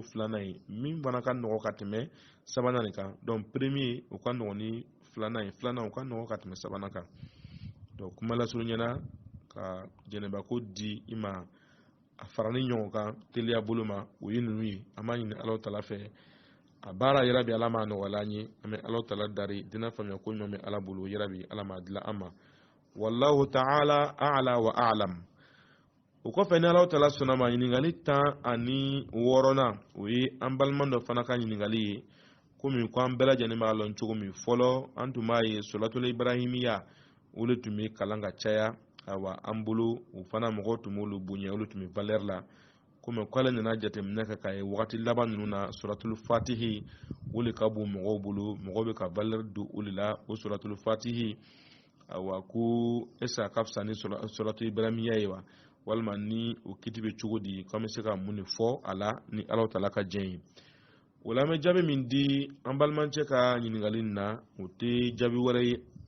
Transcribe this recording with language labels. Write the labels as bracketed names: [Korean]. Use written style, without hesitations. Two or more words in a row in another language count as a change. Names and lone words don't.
[Bambara] 2nan ye min fana ka nɔgɔ ka tɛmɛ 3nan nin kan [French] donc premier [Bambara] o ka nɔgɔ ni 2nan ye 2nan o ka nɔgɔ ka tɛmɛ 3nan kan donc kuma lasurunya na ka jɛnɛba ko di i ma a farani ɲɔgɔn kan teliya bolo ma o ye ninnu ye an b'a ɲini Alahu Taala fɛ a baara yarabi Ala m'a nɔgɔya an ye an bɛ Alahu Taala dari dinɛ faamuya ko ɲuman bɛ Ala bolo yarabi Ala m'a dilan an ma [Arabic] والله تعالى أعلى وأعلم [Bambara] o kɔfɛ ni Alahu Taala sɔnna ma ɲininkali 16nan o ye an baliman dɔ fana ka ɲininkali ye komi ko an bɛɛ lajɛlen b'a lɔn cogo min fɔlɔ an tun b'a ye suratul ibrahimiya o de tun bɛ kalan ka caya awa an bolo o fana mɔgɔw tun b'olu bonya olu tun bɛ valeur la komi k'ale nana jateminɛ kɛ k'a ye wagati laban ninnu na suratul fatihi o de ka bon mɔgɔw bolo mɔgɔw bɛ ka valeur don o de la o suratul fatihi awa ko est-ce a ka fisa ni suratul ibrahimiya ye wa walima ni o kiti bɛ cogo di k'an bɛ se ka mun de fɔ a la ni Alahu Taala ka jɛn ye o la an bɛ jaabi min di an balimacɛ ka ɲininkali in na o tɛ jaabi wɛrɛ ye